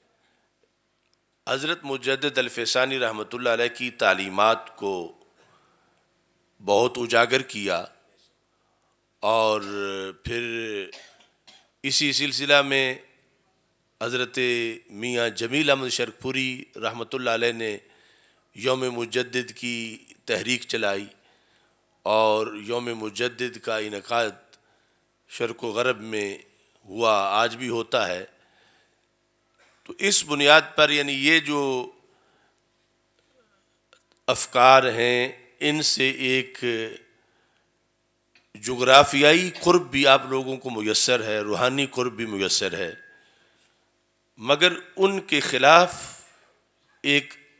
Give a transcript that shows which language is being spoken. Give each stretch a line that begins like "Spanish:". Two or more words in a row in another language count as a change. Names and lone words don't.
Urdu: حضرت مجدد الفسانی رحمۃ اللہ علیہ کی تعلیمات کو بہت اجاگر کیا، اور پھر اسی سلسلہ میں حضرت میاں جمیل احمد شرق پوری رحمۃ اللہ علیہ نے یوم مجدد کی تحریک چلائی، اور یوم مجدد کا انعقاد شرق و غرب میں ہوا، آج بھی ہوتا ہے۔ تو اس بنیاد پر یعنی یہ جو افکار ہیں ان سے ایک جغرافیائی قرب بھی آپ لوگوں کو میسر ہے، روحانی قرب بھی میسر ہے، مگر ان کے خلاف ایک